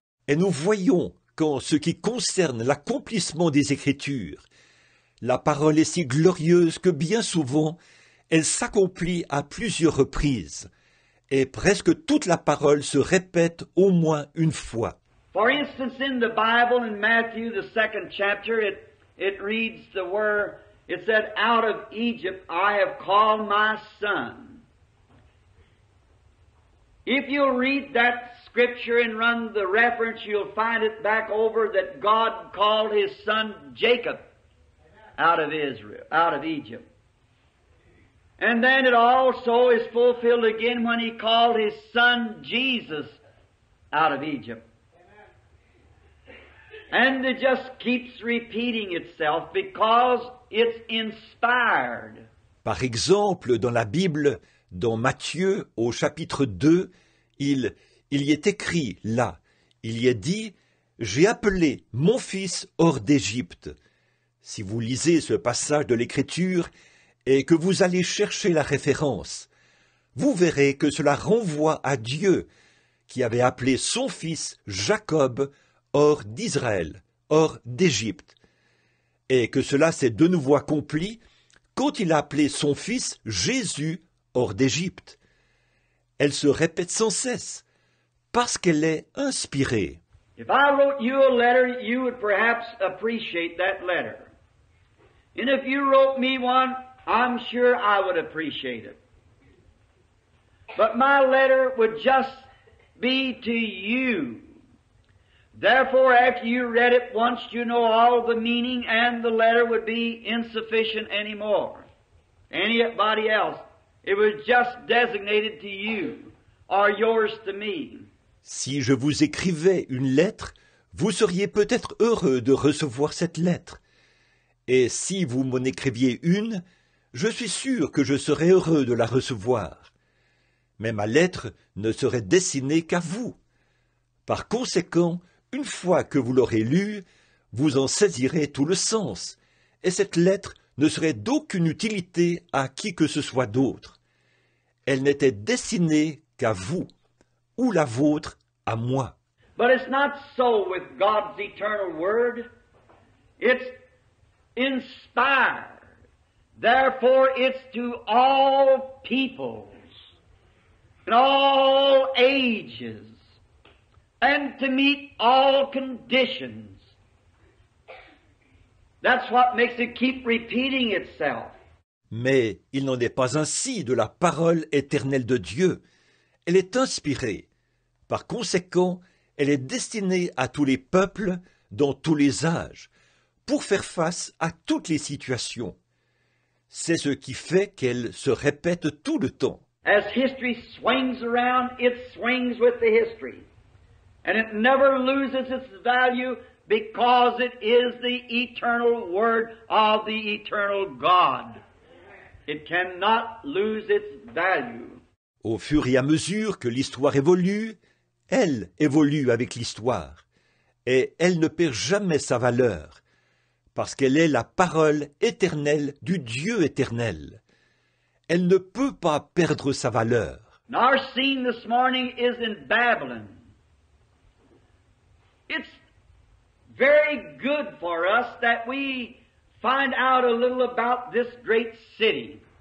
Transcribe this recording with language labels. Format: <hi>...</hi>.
<fr>Et nous voyons qu'en ce qui concerne l'accomplissement des Écritures, la parole est si glorieuse que bien souvent, elle s'accomplit à plusieurs reprises, et presque toute la parole se répète au moins une fois.</fr> <en>For instance, in the Bible, in Matthew, the 2nd chapter, it reads the word, it said, "Out of Egypt I have called my son." If you'll read that scripture and run the reference, you'll find it back over that God called his son Jacob out of Israel, out of Egypt. And then it also is fulfilled again when he called his son Jesus out of Egypt. And it just keeps repeating itself because it's inspired.</en> <fr>Par exemple, dans la Bible, dans Matthieu, au chapitre 2, il y est écrit là, il y est dit « J'ai appelé mon fils hors d'Égypte ». Si vous lisez ce passage de l'Écriture et que vous allez chercher la référence, vous verrez que cela renvoie à Dieu qui avait appelé son fils Jacob hors d'Israël, hors d'Égypte, et que cela s'est de nouveau accompli quand il a appelé son fils Jésus hors d'Égypte. Elle se répète sans cesse, parce qu'elle est inspirée.</fr> <en>If I wrote you a letter, you would perhaps appreciate that letter. And if you wrote me one, I'm sure I would appreciate it. But my letter would just be to you. Therefore, after you read it once, you know all the meaning, and the letter would be insufficient anymore. Anybody else. It was just designated to you, or yours to me.</en> <fr>Si je vous écrivais une lettre, vous seriez peut-être heureux de recevoir cette lettre. Et si vous m'en écriviez une, je suis sûr que je serais heureux de la recevoir. Mais ma lettre ne serait destinée qu'à vous. Par conséquent, une fois que vous l'aurez lue, vous en saisirez tout le sens, et cette lettre ne serait d'aucune utilité à qui que ce soit d'autre. Elle n'était destinée qu'à vous, ou la vôtre à moi.</fr> <en>But it's not so with God's eternal word. It's inspired. Therefore, it's to all peoples, in all ages, and to meet all conditions. That's what makes it keep repeating itself.</en> <fr>Mais il n'en est pas ainsi de la parole éternelle de Dieu. Elle est inspirée. Par conséquent, elle est destinée à tous les peuples, dans tous les âges, pour faire face à toutes les situations. C'est ce qui fait qu'elle se répète tout le temps.</fr> <en>As history swings around, it swings with the history. And it never loses its value because it is the eternal word of the eternal God. It cannot lose its value.</en> <fr>Au fur et à mesure que l'histoire évolue, elle évolue avec l'histoire, et elle ne perd jamais sa valeur, parce qu'elle est la parole éternelle du Dieu éternel. Elle ne peut pas perdre sa valeur.</fr> <en>And our scene this morning is in Babylon. It's very good for us that we find out a little about this great city.</en>